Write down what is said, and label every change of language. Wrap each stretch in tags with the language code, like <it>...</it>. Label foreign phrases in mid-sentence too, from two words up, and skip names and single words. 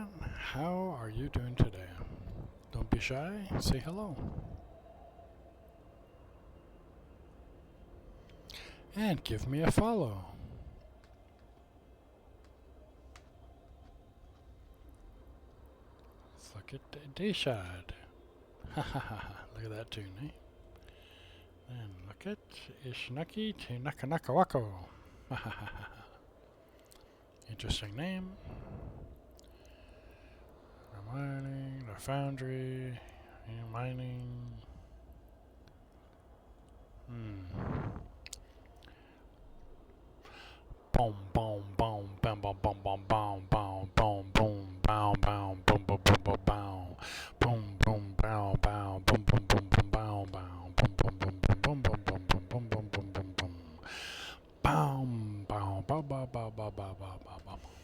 <en>How are you doing today? Don't be shy, say hello. And give me a follow. Let's look at Dayshad. Ha ha ha, look at that tune, eh? And look at Ishnaki to Nakanakawako. Ha ha ha ha. Interesting name. The mining, the foundry, mining. Boom, boom, boom, bam, bam, bam, bam, bam, bam, boom, boom, bow, bow, boom, boom, boom, boom, bow, boom, boom, bow, bow, boom, boom, boom, boom, bow, bow, boom, boom, boom, boom, boom, boom, boom, boom, boom, boom, boom, boom, boom, boom, bow, bow, bow, bow, bow, bow, bow, bow, bow.</en>